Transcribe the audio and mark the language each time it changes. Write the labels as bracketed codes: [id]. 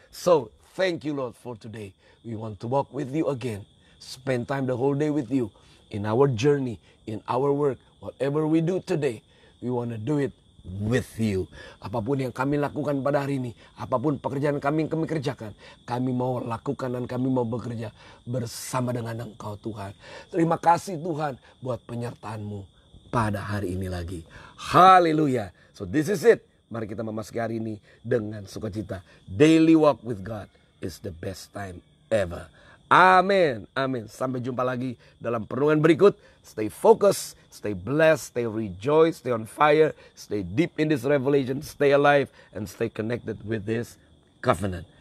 [en] So, thank you Lord for today. We want to walk with you again. Spend time the whole day with you. In our journey, in our work, whatever we do today, we want to do it with you. [id] Apapun yang kami lakukan pada hari ini, apapun pekerjaan kami yang kami kerjakan, kami mau lakukan dan kami mau bekerja bersama dengan Engkau Tuhan. Terima kasih Tuhan buat penyertaan-Mu pada hari ini lagi. Haleluya. [en] So this is it. [id] Mari kita memasuki hari ini dengan sukacita. [en] Daily walk with God is the best time ever. Amin. Amin. [id] Sampai jumpa lagi dalam perenungan berikut. [en] Stay focused, stay blessed, stay rejoice, stay on fire, stay deep in this revelation, stay alive, and stay connected with this covenant.